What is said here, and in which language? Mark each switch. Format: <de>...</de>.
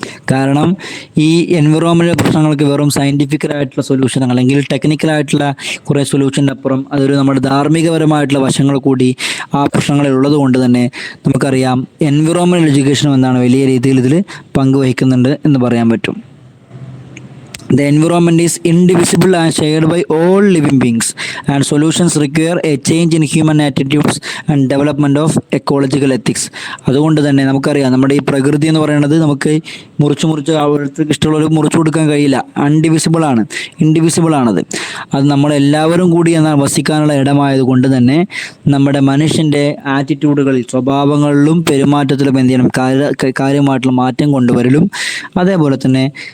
<ml>കാരണം ഈ എൻവിറോൺമെൻ്റൽ പ്രശ്നങ്ങൾക്ക് വെറും സയൻറ്റിഫിക്കലായിട്ടുള്ള സൊല്യൂഷൻ അല്ലെങ്കിൽ ടെക്നിക്കലായിട്ടുള്ള കുറേ സൊല്യൂഷൻ്റെ അപ്പുറം അതൊരു നമ്മുടെ ധാർമ്മികപരമായിട്ടുള്ള വശങ്ങൾ കൂടി ആ പ്രശ്നങ്ങളിൽ ഉള്ളത് കൊണ്ട് തന്നെ നമുക്കറിയാം എൻവിറോൺമെൻ്റൽ എഡ്യൂക്കേഷനും എന്താണ് വലിയ രീതിയിൽ ഇതിൽ പങ്കുവഹിക്കുന്നുണ്ട് എന്ന് പറയാൻ പറ്റും.</ml> <en>The environment is indivisible and shared by all living beings, and solutions require a change in human attitudes and development of ecological ethics.</en> <ml>അതുകൊണ്ട് തന്നെ നമുക്കറിയാം നമ്മുടെ ഈ പ്രകൃതി എന്ന് പറയുന്നത് നമുക്ക് മുറിച്ച് അവർക്ക് ഇഷ്ടമുള്ളവർ മുറിച്ചു കൊടുക്കാൻ കഴിയില്ല. ഇൻഡിവിസിബിൾ ആണത്. അത് നമ്മളെല്ലാവരും കൂടി എന്നാൽ വസിക്കാനുള്ള ഇടമായത് കൊണ്ട് തന്നെ നമ്മുടെ മനുഷ്യൻ്റെ ആറ്റിറ്റ്യൂഡുകളിൽ, സ്വഭാവങ്ങളിലും പെരുമാറ്റത്തിലും എന്ത് ചെയ്യണം, കാര്യമായിട്ടുള്ള മാറ്റം കൊണ്ടുവരലും അതേപോലെ തന്നെ</ml>